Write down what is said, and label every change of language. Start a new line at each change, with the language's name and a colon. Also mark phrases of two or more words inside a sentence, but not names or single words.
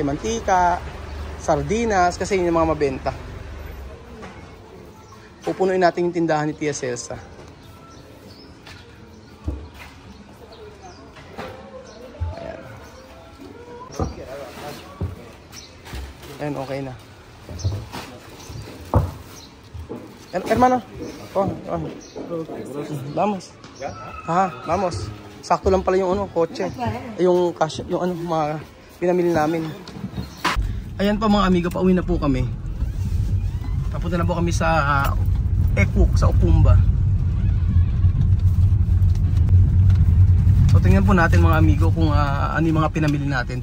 Filipino: Mantika, sardinas, kasi yun yung mga mabenta. Pupunuin natin yung tindahan ni Tia Celsa. Ayan. Ayan, okay na.
Spanish: Hermano. Oh. Vamos. Vamos.
Filipino: Sakto lang pala yung ano, kotse. Yung cash, yung ano, mga pinamili namin. Ayan pa mga amigo, pauwi na po kami. Papunta na po kami sa Ekuk, sa Okumba. So tingnan po natin mga amigo kung ano yung mga pinamili natin.